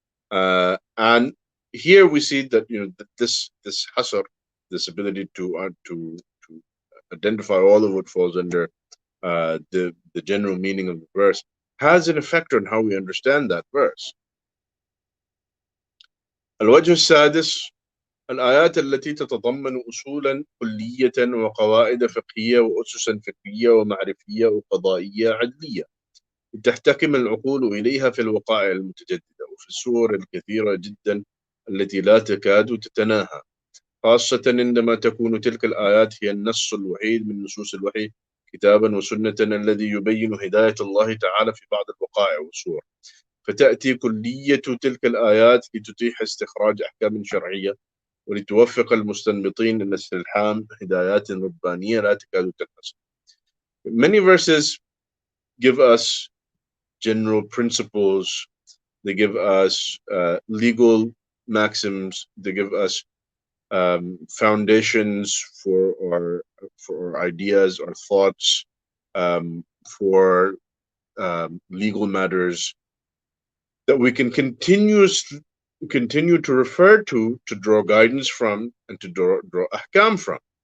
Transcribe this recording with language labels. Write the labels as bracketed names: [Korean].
[English] And here we see that that this hasr, this ability to identify all of what falls under the general meaning of the verse, has an effect on how we understand that verse. [Arabic] الوجه السادس الآيات التي تتضمن أصولا كلية وقواعد فقهية وأسسا فكرية ومعرفية وقضائية عدلية تحتكم العقول إليها في الوقائع المتجددة وفي الصور الكثيرة جدا التي لا تكاد تتناهى، خاصة عندما تكون تلك الآيات هي النص الوحيد من نصوص الوحي كتابا وسنة الذي يبين هداية الله تعالى في بعض الوقائع والصور، فتأتي كلية تلك الآيات لتتيح استخراج أحكام شرعية ولتوفق المستنبطين إلى استلحام هدايات ربانية لا تكاد تنحصر. [English] Many verses give us general principles, they give us legal maxims, they give us foundations for our ideas, our thoughts, for legal matters that we can continue to refer to draw guidance from and to draw ahkam from.